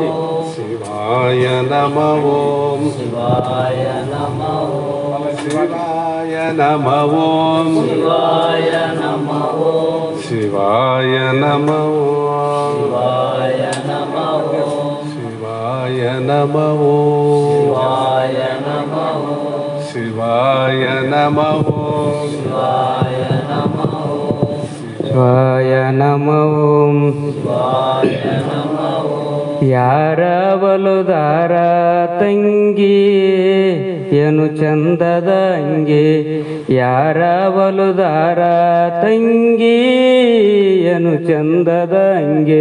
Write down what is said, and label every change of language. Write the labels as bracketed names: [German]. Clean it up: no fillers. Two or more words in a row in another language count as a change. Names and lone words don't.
[Sanskrit] ಶಿವಾಯ ನಮಃ ಓಂ ಶಿವಾಯ ನಮಃ ಓಂ ಶಿವಾಯ ನಮಃ ಓಂ ಶಿವಾಯ ನಮಃ ಓಂ ಶಿವಾಯ ನಮಃ ಓಂ ಶಿವಾಯ ನಮಃ ಓಂ ಶಿವಾಯ ನಮಃ ಓಂ ಶಿವಾಯ ನಮಃ ಓಂ [Kannada] ಯಾರ ಬಲುದಾರ ತಂಗಿ ಏನು ಚಂದದ ಅಂಗಿ, ಯಾರ ಬಲುದಾರ ತಂಗಿ ಏನು ಚಂದದ ಅಂಗಿ,